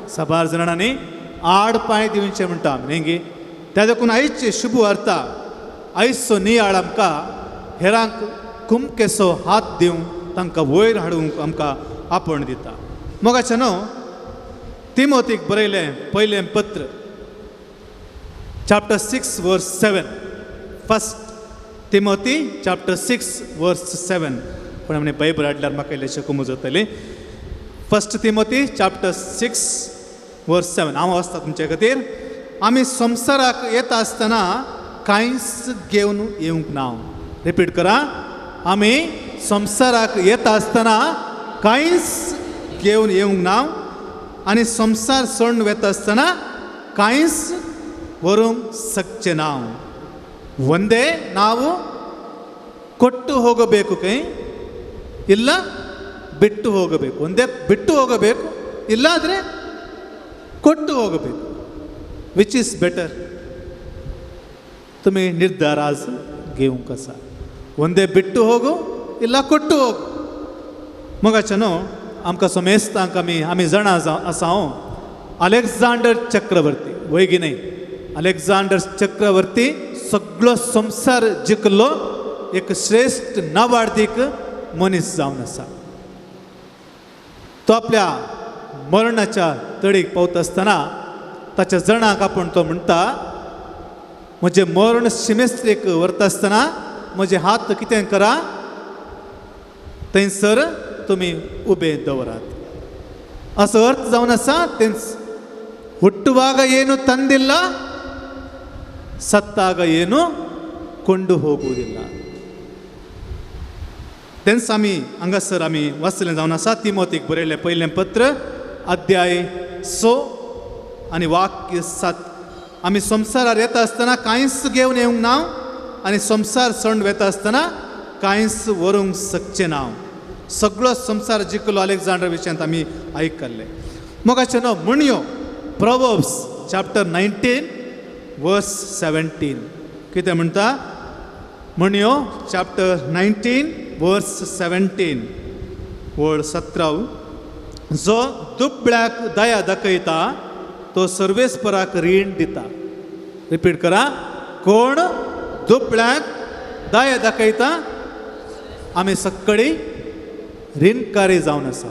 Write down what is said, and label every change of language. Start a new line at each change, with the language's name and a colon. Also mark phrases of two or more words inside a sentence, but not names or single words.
Konkani: साबार जाणांनी आड पांय दिवचे म्हणटा आमी न्ही गे. त्या देखून आयजचे शुभ अर्थ आयजचो नियाळ आमकां हेरांक कुमकेसो हात दिवन तांकां वयर हाडूंक आमकां आपण दिता. मोगाचे न्हू तिमोथीक बरयलें पयलें पत्र
English: chapter 6 verse 7. First Timothy chapter 6 verse 7.
Konkani: पण आमी बायबल हाडल्यार म्हाका इल्लेशें कुमू जातली.
English: फर्स्ट तिमोथी chapter 6 verse 7.
Konkani: हांव वाचता तुमचे खातीर. आमी संवसाराक येता आसतना कांयच घेवन येवंक ना. रिपीट करा. आमी संवसाराक येता आसतना कांयच घेवन येवंक ना आनी संवसार सोडून वेता आसतना कांयच व्हरूंक शकचे ना.
Kannada: ಒಂದೇ ನಾವು ಕೊಟ್ಟು ಹೋಗಬೇಕು ಕೈ ಇಲ್ಲ ಬಿಟ್ಟು ಹೋಗಬೇಕು. ಒಂದೇ ಬಿಟ್ಟು ಹೋಗಬೇಕು ಇಲ್ಲಾದರೆ ಕೊಟ್ಟು ಹೋಗಬೇಕು.
English: which is better
Konkani: तुम्ही निर्धार आज घेवंक आसा.
Kannada: ಒಂದೇ ಬಿಟ್ಟು ಹೋಗು ಇಲ್ಲ ಕೊಟ್ಟು ಹೋಗು.
Konkani: मोगाचेनो आमकां सोमेस्तांक आमी जाणा आसा अलेक्झांडर चक्रवर्ती वय गी न्ही. अलेक्झांडर चक्रवर्ती सगळो संवसार जिखलो एक श्रेष्ठ नावाडीक मनीस जावन आसा. तो आपल्या मरणाच्या तडीक पावता आसतना ताच्या जणांक आपूण तो म्हणटा म्हजे मरण शिमेस्त्रेक व्हरता आसतना म्हजे हात कितें करा थंयसर तुमी उबे दवरात. असो अर्थ जावन आसा. तेंच
Kannada: ಹುಟ್ಟುವಾಗ ಏನು ತಂದಿಲ್ಲ ಸತ್ತಾಗ ಏನು ಕೊಂಡು ಹೋಗುವುದಿಲ್ಲ.
Konkani: तेंच आमी हांगासर आमी वाचलें जावन आसा. तिमोथीक बरयलें पयलें पत्र अध्याय 6 आनी वाक्य 7. आमी संवसारार येता आसतना कांयच घेवन येवंक ना आनी संवसार सोडून वेता आसतना कांयच व्हरूंक शकचे ना. सगळो संवसार जिखलो अलेक्झांडर विशयांत आमी आयकल्लें. मोगाचे न्हू म्हणयो
English: Proverbs chapter 19 verse 17.
Konkani: कितें म्हणटा म्हणयो
English: chapter 19 verse 17
Konkani: वळ 17. जो दुबळ्याक दया दाखयता तो सर्वेस्पराक रीण दिता. रिपीट करा. कोण दुबळ्याक दया दाखयता आमी सक्कळी रीणकारी जावन आसा.